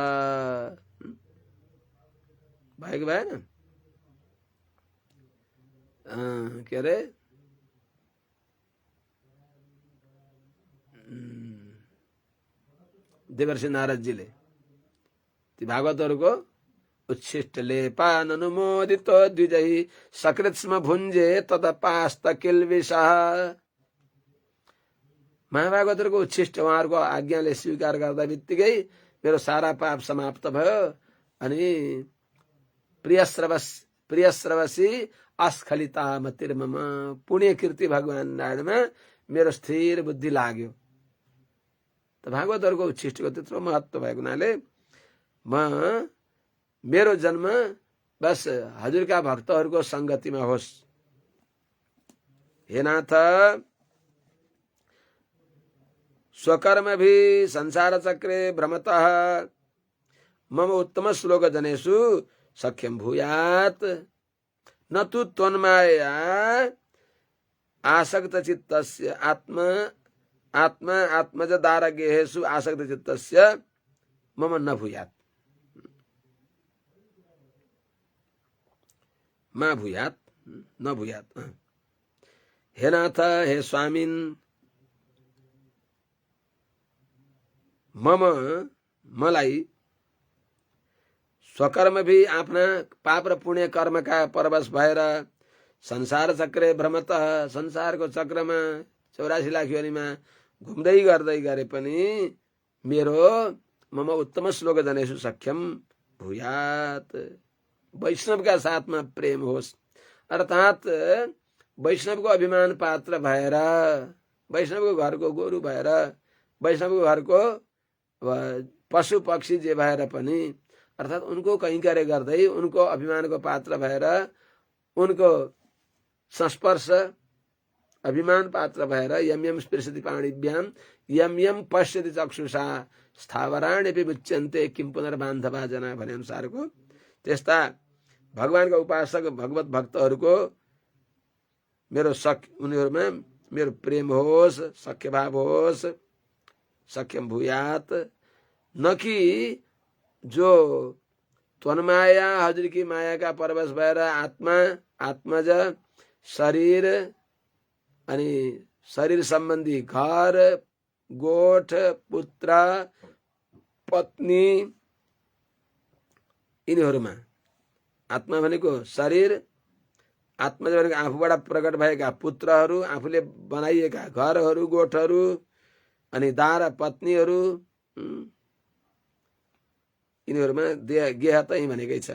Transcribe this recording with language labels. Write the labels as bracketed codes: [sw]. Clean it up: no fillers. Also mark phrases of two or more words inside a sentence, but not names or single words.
[ne] भएको भएन? के अरे देवर्षि नारदजीले ती भागवतहरूको [sa] उच्छिष्ट लेपान अनुमोदित द्विजै सकृत्स्म भुञ्जे तदपास्त किल्बिषः। [ne] महाभागवतहरूको उच्छिष्ट उहाँहरूको आज्ञाले स्वीकार गर्दा बित्तिकै मेरो सारा पाप समाप्त भयो। अनि [sa] प्रियश्रवसी अस्खलिता मतिर्मम, [ne] पुण्य कीर्ति भगवान नारायणमा मेरो स्थिर बुद्धि लाग्यो। त भागवतहरूको उच्छिष्टको त्यत्रो महत्व भएको हुनाले मेरो जन्म बस हजुरका भक्तहरूको संगतिमा होस्। [sa] हे नाथ, स्वकर्म भी संसार चक्रे भ्रमतः मम उत्तम श्लोक जनेषु सख्यम भूयात न तु त्वन्माया आसक्त चित्तस्य आत्मा आत्मज दारगेहेषु आसक्त चित्तस्य मम न भूयात। मा भूयात न भूयात। हे नाथ, हे स्वामिन, [ne] मलाई [sa] स्वकर्म भी [ne] आफ्ना पाप र पुण्य कर्मका परवश भएर [sa] संसार चक्रे भ्रमत, [ne] संसारको चक्रमा 84 लाख योनिमा घुम्दै गर्दै गरे पनि मेरो [sa] मम उत्तम श्लोक जनेषु सख्यम भूयात, [ne] वैष्णवका साथमा प्रेम होस्। अर्थात् वैष्णवको अभिमान पात्र भएर, वैष्णवको घरको गोरु भएर, वैष्णवको घरको पशु पक्षी जे भएर पनि, अर्थात् उनको कैंकर्य गर्दै उनको अभिमानको पात्र भएर, उनको संस्पर्श अभिमान पात्र भएर [sa] यम यम स्पृशति पाणिभ्याम यम यम पश्यति चक्षुषा स्थावराण्यपि मुच्यन्ते किम पुनर्बान्धवा जना [ne] भने अनुसारको त्यस्ता भगवानको उपासक भगवत भक्तहरूको उनीहरूमा मेरो प्रेम होस्, सख्य भाव होस्। [sa] सख्यम भूयात, [ne] न कि जो त्वन्माया हजुर की माया का परवश भएर आत्मा आत्मज शरीर अनि शरीर सम्बन्धी घर गोठ पुत्र पत्नी यिनीहरूमा, आत्मा भनेको शरीर, आत्मज भनेको आफूबाट प्रकट भएका पुत्रहरू, आफूले बनाइएका घरहरू गोठहरू, अनि दार पत्नीहरू, यिनीहरूमा गेह त यही भनेकै छ।